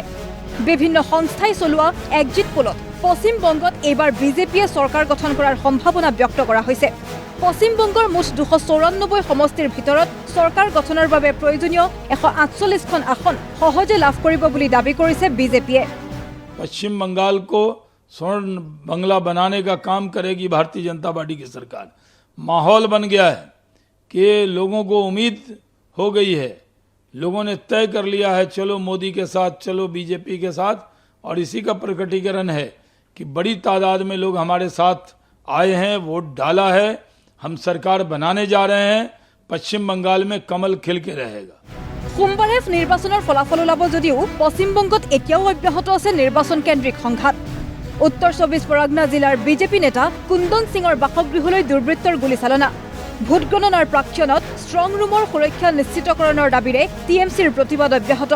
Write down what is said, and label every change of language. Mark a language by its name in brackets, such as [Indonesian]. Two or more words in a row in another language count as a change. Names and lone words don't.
[Assamese] বিভিন্ন সংস্থাই চলোৱা এক্সিট পোলত পশ্চিমবংগত এইবাৰ বিজেপিয়ে চৰকাৰ গঠন কৰাৰ সম্ভাৱনা ব্যক্ত কৰা হৈছে। পশ্চিমবংগৰ মুঠ 294 সমষ্টিৰ ভিতৰত চৰকাৰ গঠনৰ বাবে প্ৰয়োজনীয় 148খন আসন সহজে লাভ কৰিব বুলি দাবী কৰিছে বিজেপিয়ে। [Hindi] पश्चिम बंगाल को स्वर्ण बंगला बनाने का काम करेगी भारतीय जनता पार्टी की सरकार। माहौल बन गया है कि लोगों को उम्मीद हो गई है, लोगों ने तय कर लिया है चलो मोदी के साथ, चलो बीजेपी के साथ। और इसी का प्रकटीकरण है कि बड़ी तादाद में लोग हमारे साथ आए हैं, वोट डाला है। हम सरकार बनाने जा रहे हैं। पश्चिम बंगाल में कमल खिल के रहेगा। [Assamese] সোমবাৰে নিৰ্বাচনৰ ফলাফল ওলাব যদিও পশ্চিমবংগত এতিয়াও অব্যাহত আছে নিৰ্বাচন কেন্দ্ৰিক সংঘাত। উত্তৰ 24 পৰগনা জিলাৰ বিজেপি নেতা কুন্দন সিঙৰ বাসগৃহলৈ দুৰ্বৃত্তৰ গুলীচালনা। ভোট গণনাৰ প্ৰাক্ষণত ষ্ট্ৰং ৰুমৰ সুৰক্ষা নিশ্চিতকৰণৰ দাবীৰে টিএমচিৰ প্ৰতিবাদ অব্যাহত।